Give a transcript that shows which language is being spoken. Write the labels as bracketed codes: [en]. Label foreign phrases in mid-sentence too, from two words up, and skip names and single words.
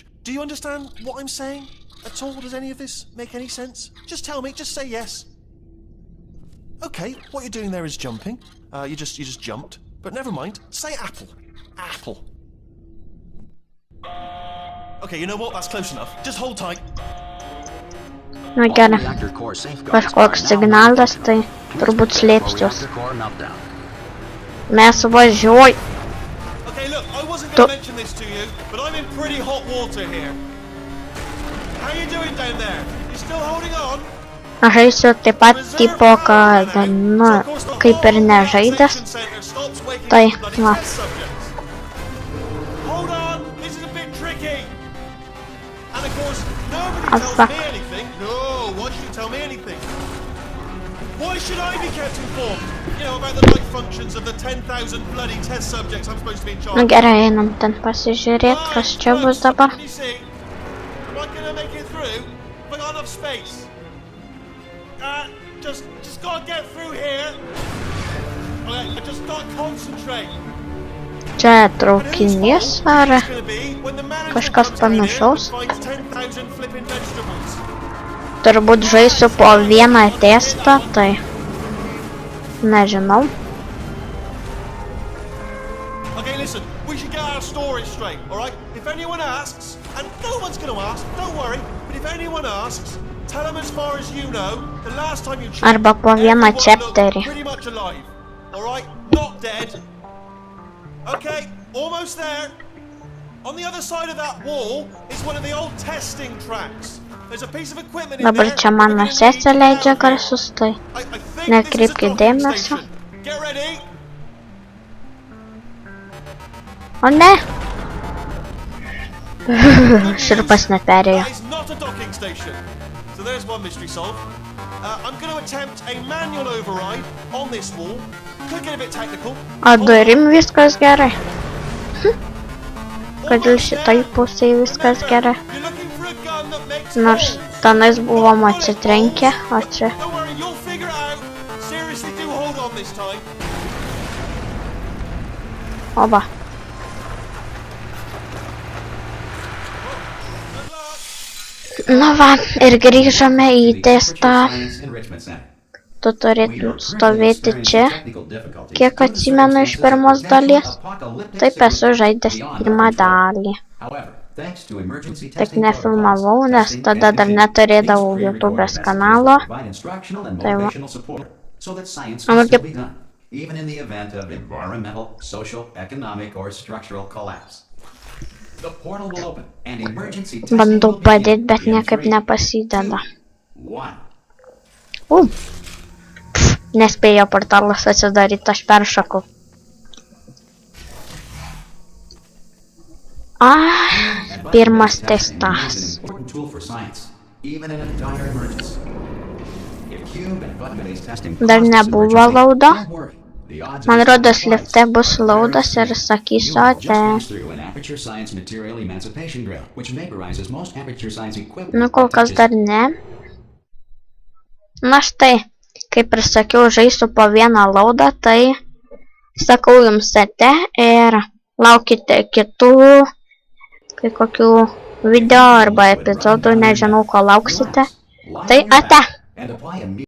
[en] Do you understand what I'm saying at all? Does any of this make any sense? Just tell me, just say yes. Okay, what you're doing there is jumping. You just jumped, but never mind. Say apple. Apple. Okay, you know what? That's close enough. Just hold tight. [lt] Gerai. Kažkoks signalas, tai turbūt slėpsiuos. Mes važiuoj. [en] Okay, look, I wasn't going to mention this to you, but I'm in pretty hot water here. How are you doing down there? You still holding on? [lt] Aš žaisiu taip pat tipo, kad, kaip ir nežaidęs. Tai, [en] Hold on, this is a bit tricky. And of course, nobody tells me anything. No, why should you tell me anything? Why should I be kept informed? You know, about the life functions of the 10,000 bloody test subjects I'm supposed to be in charge of. [lt] Gerai, einam ten pasižiūrėt, kas čia bus dabar. [en] Can you see? Am I gonna make it through? Have I got enough space? Just gotta get through here. Okay, I just gotta concentrate. [lt] Čia traukinys ar kažkas panašaus. Turbūt žaisiu po vieną testą, tai nežinau. [en] Okay, listen, we should get our story straight, alright? If anyone asks, and no one's gonna ask, don't worry, but if anyone asks, tell them as far as you know, the last time you checked, [lt] arba po vieną chapterį. [en] Pretty much alive, alright? Not dead. Okay, almost there. On the other side of that wall is one of the old testing tracks. There's a piece of equipment in there. [lt] Dabar čia mano sesė leidžia garsus, tai nekreipkite dėmesio. [en] Get ready. [lt] O ne? Širpas neperėjo. [en] That is not a docking station. So there's one mystery solved. I'm going to attempt a manual override on this wall. Could get a bit technical. [lt] O durim viskas gerai. Kodėl šitai pusėje viskas gerai? [en] You're looking for a gun that makes [lt] Nors [en] holes. [lt] tenais buvom atsitrenkę, o čia... [en] Don't worry, you'll figure it out. Seriously, do hold on this time. [lt] Oba. Nu va, ir grįžome į testą. Tu turėtų stovėti čia. Kiek atsimenu iš pirmos dalies, taip esu žaidęs pirmą dalį. Tik nefilmavau, nes tada dar neturėdavau YouTube'ės kanalo. Tai va. [en] Even in the event of environmental, social, economic, or structural collapse. The portal will open and emergency testing [lt] Bandau [en] will [lt] padėti, [en] begin [lt] bet [en] in [lt] niekaip [en] 3, [lt] nepasideda. [en] 2, 1. [lt] Nespėjo portalas atsidaryti, aš peršakau. Pirmas testas. [en] Important tool for science, even in a dire emergency. If cube and button-based testing [lt] Dar [en] causes [lt] nebuvo [en] emergency, [lt] laudo. [en] don't worry. The odds [lt] Man [en] are [lt] rodos [en] twice. [lt] lifte bus laudas ir sakysiu [en] You have just [lt] ate. [en] passed through an Aperture Science material emancipation drill, which vaporizes most Aperture Science equipment. [lt] Nu, kol kas dar ne. Na štai, kaip ir sakiau, žaisiu po vieną laudą, tai sakau jums ate ir laukite kitų kai kokių video arba epizodų, nežinau, ko lauksite. Tai ate. [en] And apply a